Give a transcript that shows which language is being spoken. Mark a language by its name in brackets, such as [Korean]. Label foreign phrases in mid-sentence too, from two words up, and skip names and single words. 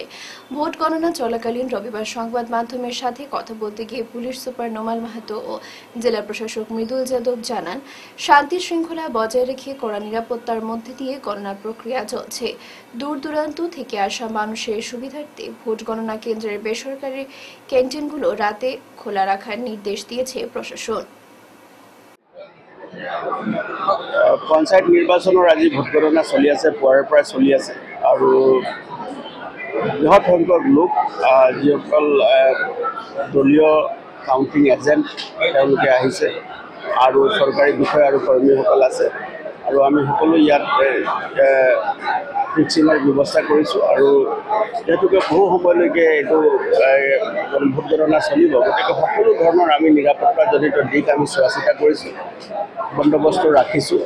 [Bangla] ভোট গণনা চলাকালীন রবিবার সংবাদ মাধ্যমের সাথে কথা বলতে গিয়ে পুলিশ সুপার নোমাল মাহাতো ও জেলা প্রশাসক মৃদুল যাদব জানান, শান্তি শৃঙ্খলা বজায় রেখে কড়া নিরাপত্তার মধ্যে দিয়ে গণনা প্রক্রিয়া চলছে। দূর দূরান্ত থেকে আসা মানুষের সুবিধার্থে ভোট গণনা কেন্দ্রের বেসরকারি ক্যান্টিনগুলো রাতে খোলা রাখার নির্দেশ দিয়েছে প্রশাসন। [Assamese] পঞ্চায়ত নিৰ্বাচনৰ আজি ভোট গণনা চলি আছে, পুৱাৰ পৰা চলি আছে আৰু বৃহৎ সংখ্যক লোক যিসকল দলীয় [English] counting agent [Assamese] তেওঁলোকে আহিছে আৰু চৰকাৰী বিষয়া আৰু কৰ্মীসকল আছে আৰু আমি সকলো ইয়াত ভেকচিনৰ ব্যৱস্থা কৰিছোঁ আৰু যিহেতুকে বহু সময়লৈকে এইটো ভোট গণনা চলিব, গতিকে সকলো ধৰণৰ আমি নিৰাপত্তাজনিত দিশ আমি চোৱা চিতা কৰিছোঁ, বন্দোবস্ত ৰাখিছোঁ।